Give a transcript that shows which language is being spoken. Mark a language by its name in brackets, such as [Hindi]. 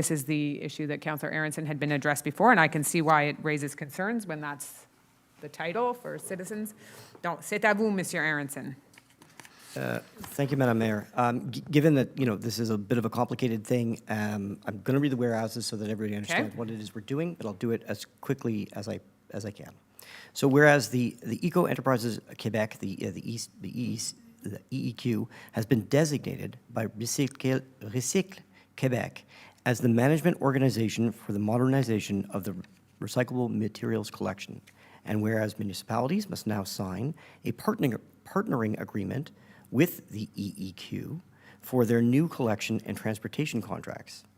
[English] This is the issue that Councillor Aronson had been addressed before, and I can see why it raises concerns when that's the title for citizens. [French] Donc, c'est à vous, Monsieur Aronson. [English] Thank you, Madam Mayor. Given that, this is a bit of a complicated thing, I'm going to read the whereases so that everybody understands what it is we're doing, but I'll do it as quickly as I can. So whereas the Eco Enterprises Quebec, the EEQ, has been designated by Recycle Quebec as the management organization for the modernization of the recyclable materials collection, and whereas municipalities must now sign a partnering agreement with the EEQ for their new collection and transportation contracts.